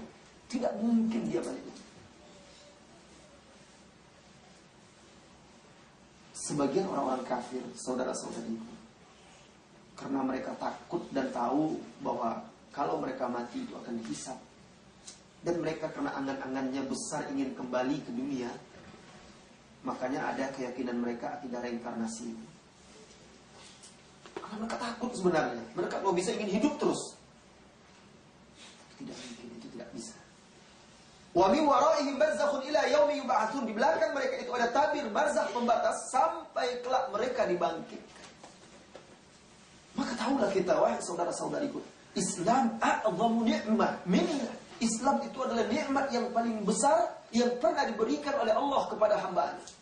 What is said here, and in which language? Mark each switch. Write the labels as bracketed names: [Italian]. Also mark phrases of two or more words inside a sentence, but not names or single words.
[Indonesian] Tidak mungkin dia balik itu. Sebagian orang-orang kafir, saudara-saudariku, karena mereka takut dan tahu bahwa kalau mereka mati itu akan dihisab, dan mereka karena angan-angannya besar ingin kembali ke dunia, makanya ada keyakinan mereka akidah reinkarnasi. Karena mereka takut sebenarnya, mereka kalau bisa ingin hidup terus. Tidak mungkin, itu tidak bisa. [Arabic] Wa min waraihim barzakhun ila yaumi yub'atsun, [Indonesian] di belakang mereka itu ada tabir barzakh, pembatas sampai kelak mereka dibangkitkan. Maka tahulah kita, wahai saudara-saudariku, Islam [Arabic] a'zamu ni'mah minna. [Indonesian] Islam itu adalah nikmat yang paling besar yang pernah diberikan oleh Allah kepada hamba-Nya.